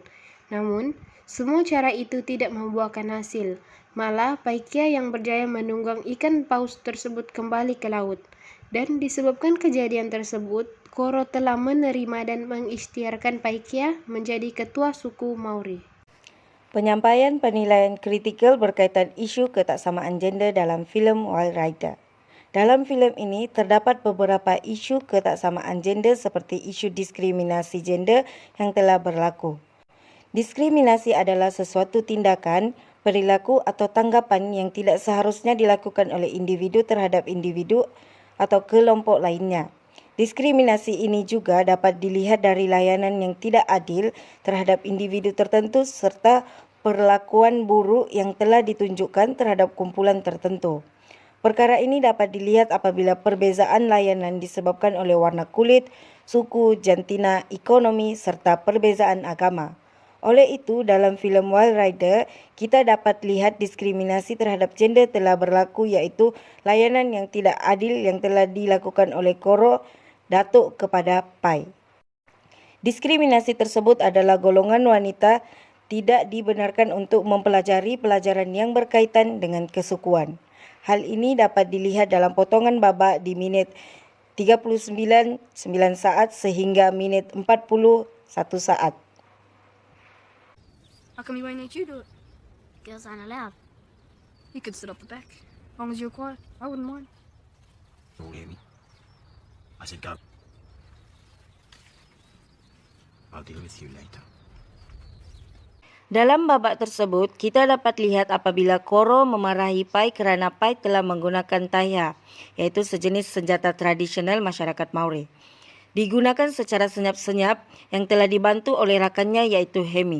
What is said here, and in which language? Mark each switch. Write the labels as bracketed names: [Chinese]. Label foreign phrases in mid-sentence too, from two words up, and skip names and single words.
[Malay] Namun, semua cara itu tidak membuahkan hasil. Malah, Paikea yang berjaya menunggang ikan paus tersebut kembali ke laut. Dan disebabkan kejadian tersebut, Koro telah menerima dan mengikhtiarkan Paikea menjadi ketua suku Maori. Penyampaian penilaian kritikal berkaitan isu ketaksamaan gender dalam filem World Rider. Dalam filem ini terdapat beberapa isu ketaksamaan gender seperti isu diskriminasi gender yang telah berlaku. Diskriminasi adalah sesuatu tindakan, perilaku atau tanggapan yang tidak seharusnya dilakukan oleh individu terhadap individu atau kelompok lainnya. Diskriminasi ini juga dapat dilihat dari layanan yang tidak adil terhadap individu tertentu serta perlakuan buruk yang telah ditunjukkan terhadap kumpulan tertentu. Perkara ini dapat dilihat apabila perbezaan layanan disebabkan oleh warna kulit, suku, jantina, ekonomi, serta perbezaan agama. Oleh itu, dalam filem Wild Rider, kita dapat lihat diskriminasi terhadap gender telah berlaku, yaitu layanan yang tidak adil yang telah dilakukan oleh Koro Datuk kepada Pai. Diskriminasi tersebut adalah golongan wanita tidak dibenarkan untuk mempelajari pelajaran yang berkaitan dengan kesukuan. Hal ini dapat dilihat dalam potongan babak di minit 39 saat sehingga minit 41 saat. [English] How come you ain't let you do it? Girls aren't allowed. You could sit up the back. As long as you're quiet, I wouldn't mind. You all hear me? I said go. I'll deal with you later. [Malay] Dalam babak tersebut, kita dapat lihat apabila Koro memarahi Pai kerana Pai telah menggunakan taiha, iaitu sejenis senjata tradisional masyarakat Maori. Digunakan secara senyap-senyap yang telah dibantu oleh rakannya iaitu Hemi.